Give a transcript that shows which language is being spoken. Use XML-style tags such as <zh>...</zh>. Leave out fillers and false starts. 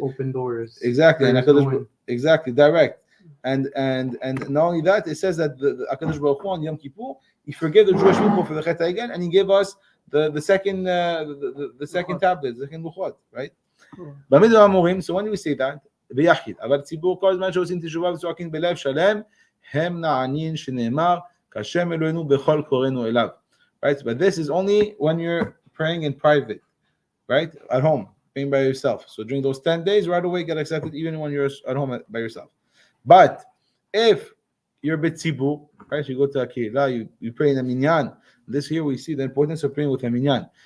<en>open doors. Exactly, and exactly direct. And not only that, it says that the HaKadosh Baruch Hu on Yom Kippur, He forgave the Jewish people for the Chet HaEgel, and He gave us the second tablet, the second Luchot, right? So when do we say that?</en> <he>ביחיד. אבל ציבור כל הזמן שעושים תשובה וצועקים בלב שלם, הם נענין שנאמר, כשם אלוהינו בכל קוראינו אליו.</he> <en>Right? But this is only when you're praying in private, right? At home, praying by yourself. So during those 10 days, right away get accepted even when you're at home by yourself. But if you're betzibur, right? You go to a kehillah, you pray in a minyan. This here we see the importance of praying with a minyan.</en>